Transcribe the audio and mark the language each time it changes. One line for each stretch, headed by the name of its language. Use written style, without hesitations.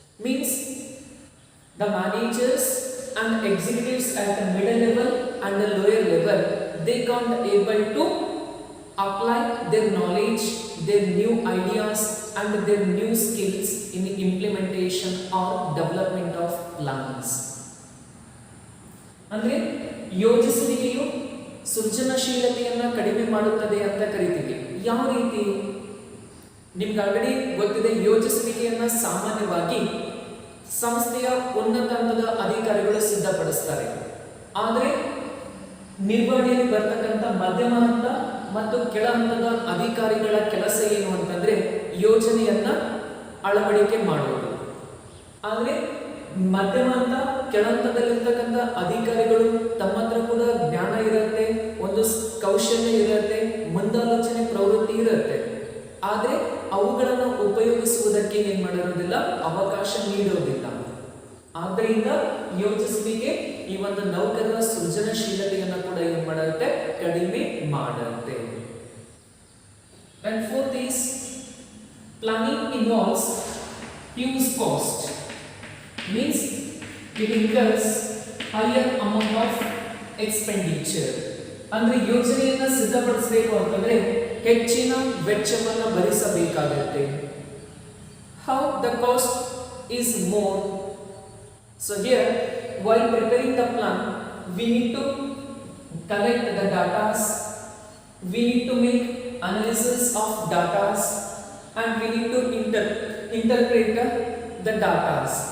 English: Means the managers and executives at the middle level and the lower level, they can't able to apply their knowledge, their new ideas and their new skills in the implementation or development of plans.
Kannada: ಅಂದ್ರೆ ಯೋಜಿಸುವಿಕೆಯು ಸೃಜನಶೀಲತೆಯನ್ನ ಕಡಿಮೆ ಮಾಡುತ್ತದೆ ಅಂತ ಕರೀತೀವಿ. ಯಾವ ರೀತಿ? ನಿಮ್ಗೆ already ಗೊತ್ತಿದೆ, ಯೋಜಿಸುವಿಕೆಯನ್ನ ಸಾಮಾನ್ಯವಾಗಿ ಸಂಸ್ಥೆಯ ಉನ್ನತ ಹಂತದ ಅಧಿಕಾರಿಗಳು ಸಿದ್ಧಪಡಿಸ್ತಾರೆ. ಆದರೆ ನಿರ್ವಹಣೆಯಲ್ಲಿ ಬರ್ತಕ್ಕಂಥ ಮಧ್ಯಮ ಹಂತ ಮತ್ತು ಕೆಳ ಹಂತದ ಅಧಿಕಾರಿಗಳ ಕೆಲಸ ಏನು ಅಂತಂದ್ರೆ ಯೋಜನೆಯನ್ನ ಅಳವಡಿಕೆ ಮಾಡುವುದು. ಆದರೆ ಮಧ್ಯಮ ಹಂತ ಕೆಳ ಹಂತದಲ್ಲಿರ್ತಕ್ಕಂಥ ಅಧಿಕಾರಿಗಳು ತಮ್ಮ ಹತ್ರ ಕೂಡ ಜ್ಞಾನ ಇರುತ್ತೆ, ಒಂದು ಕೌಶಲ್ಯ ಇರುತ್ತೆ, ಮುಂದಾಲೋಚನೆ ಪ್ರವೃತ್ತಿ ಇರುತ್ತೆ. ಆದರೆ ಅವುಗಳನ್ನು ಉಪಯೋಗಿಸುವುದಕ್ಕೆ ಏನ್ ಮಾಡಿರೋದಿಲ್ಲ, ಅವಕಾಶ ನೀಡೋದಿಲ್ಲ. ಆದ್ದರಿಂದ ಯೋಜಿಸುವಿಕೆ ಈ ಒಂದು ನೌಕರರ ಸೃಜನಶೀಲತೆಯನ್ನು ಕೂಡ ಏನ್ ಮಾಡುತ್ತೆ, ಕಡಿಮೆ ಮಾಡುತ್ತೆ.
English: And fourth is planning involves huge cost. Means it incurs higher amount of expenditure.
Kannada: ಅಂದ್ರೆ ಯೋಜನೆಯನ್ನ ಸಿದ್ಧಪಡಿಸಬೇಕು ಅಂತಂದ್ರೆ ಹೆಚ್ಚಿನ ವೆಚ್ಚವನ್ನು ಭರಿಸಬೇಕಾಗುತ್ತೆ.
English: How the cost is more? So here, while preparing the plan, we need to collect the data, we need to make analysis of data, and we need to interpret the data.